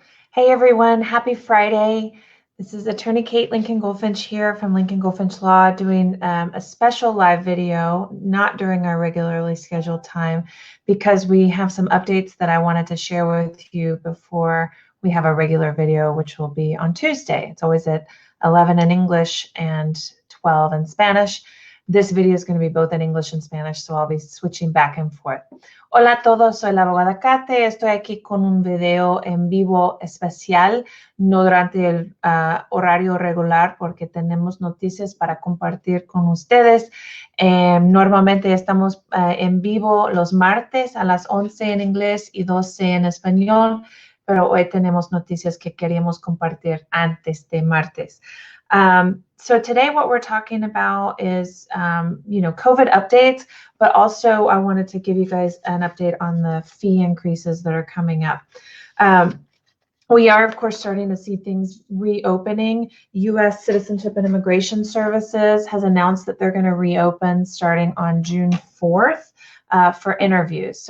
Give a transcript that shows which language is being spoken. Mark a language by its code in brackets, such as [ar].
[en] Hey everyone, happy Friday. This is attorney Kate Lincoln-goldfinch here from Lincoln-goldfinch Law doing a special live video, not during our regularly scheduled time, because we have some updates that I wanted to share with you before we have a regular video, which will be on Tuesday. It's always at 11 in English and 12 in Spanish. This video is going to be both in English and Spanish, so I'll be switching back and forth. [es] Hola a todos, soy la abogada Kate. Estoy aquí con un video en vivo especial, no durante el horario regular, porque tenemos noticias para compartir con ustedes. Normalmente estamos en vivo los martes a las 11 en inglés y 12 en español, pero hoy tenemos noticias que queríamos compartir antes de martes. [en] So today what we're talking about is, COVID updates, but also I wanted to give you guys an update on the fee increases that are coming up. We are, of course, starting to see things reopening. U.S. Citizenship and Immigration Services has announced that they're going to reopen starting on June 4th for interviews.